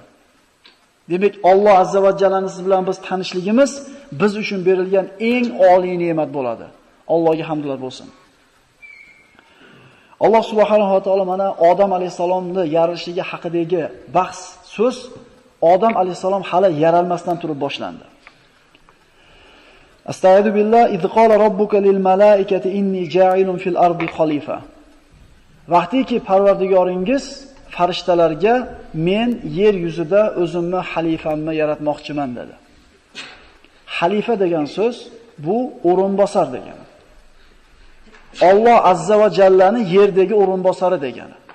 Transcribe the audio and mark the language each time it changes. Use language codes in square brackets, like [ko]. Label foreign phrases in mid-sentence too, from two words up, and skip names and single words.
[uz] Demak, Alloh azza va jallani siz bilan biz tanishligimiz biz uchun berilgan eng oliy ne'mat bo'ladi. Allohga hamdlar bo'lsin. Alloh subhanahu va taolo mana Odam alayhisalomni yaralishligi haqidagi bahs, so'z Odam alayhisalom hali yaralmasdan turib boshlandi. [ar] أستغفر الله إذ قال ربك للملائكة إني جاعل في الأرض خليفة. [uz] Vaqtiki Parvardigoringiz farishtalarga men yer yuzida o'zimni xalifamni yaratmoqchiman dedi. Xalifa degan so'z bu o'rinbosar degani. Alloh azza va jallani yerdagi o'rinbosari degani.